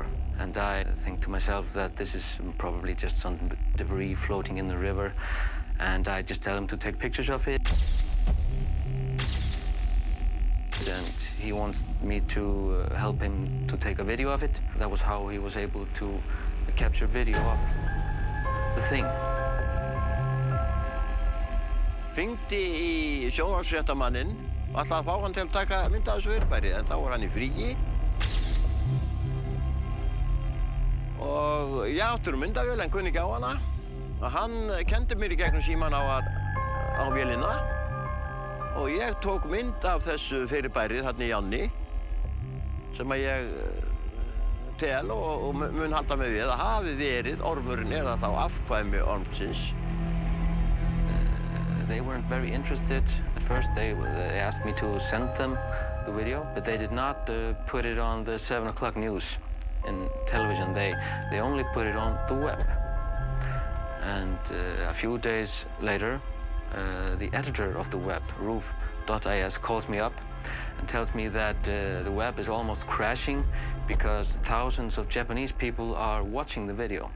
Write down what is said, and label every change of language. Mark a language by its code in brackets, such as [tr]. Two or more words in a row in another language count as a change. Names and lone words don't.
[en] And I think to myself that this is probably just some debris floating in the river. And I just tell him to take pictures of it. And he wants me to help him to take a video of it. That was how he was able to capture video of the thing. [is] Hringdi í sjónvarpsfréttamanninn og ætlaði að fá hann til að taka mynd af þessu fyrirbæri, en þá var hann í fríi. Og ég átti myndavél en kunni ekki á hana. Og hann kendi mér í gegnum símann á vélina. Og ég tók mynd af þessu fyrirbæri þarna í ánni, sem að ég tel og mun halda mig við að hafi verið ormurinn eða þá afkvæmi ormsins. [en] They weren't very interested at first. They asked me to send them the video, but they did not put it on the 7 o'clock news in television. They only put it on the web. And a few days later, the editor of the web, roof.is, calls me up and tells me that the web is almost crashing because thousands of Japanese people are watching the video.